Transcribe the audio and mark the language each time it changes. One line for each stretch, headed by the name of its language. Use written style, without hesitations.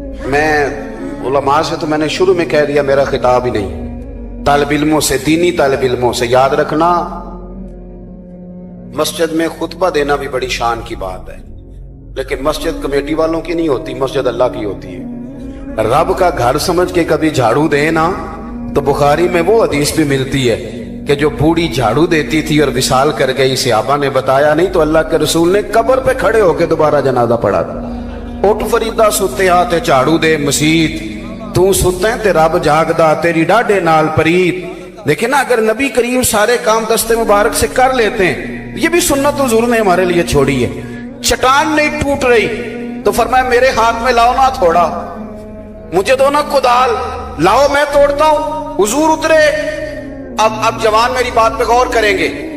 Urdu: میں علماء سے تو میں نے شروع میں کہہ دیا میرا خطاب ہی نہیں، طالب علموں سے، دینی طالب علموں سے یاد رکھنا مسجد میں خطبہ دینا بھی بڑی شان کی بات ہے، لیکن مسجد کمیٹی والوں کی نہیں ہوتی، مسجد اللہ کی ہوتی ہے. رب کا گھر سمجھ کے کبھی جھاڑو دے نا تو بخاری میں وہ حدیث بھی ملتی ہے کہ جو بوڑھی جھاڑو دیتی تھی اور وصال کر گئی، صحابہ نے بتایا نہیں تو اللہ کے رسول نے قبر پہ کھڑے ہو کے دوبارہ جنازہ پڑھا تھا.
Punjabi: اٹھ فریدہ ستے آتے جھاڑو دے مسیت، تو ستے تے رب جاگدا تیری ڈاڈے نال پریت.
Urdu: دیکھیں نا اگر نبی کریم سارے کام دستے مبارک سے کر لیتے ہیں، یہ بھی سنت حضور نے ہمارے لیے چھوڑی ہے. چٹان نہیں ٹوٹ رہی تو فرمایا میرے ہاتھ میں لاؤ نا تھوڑا، مجھے دو نا کدال، لاؤ میں توڑتا ہوں. حضور اترے. اب جوان میری بات پہ غور کریں گے.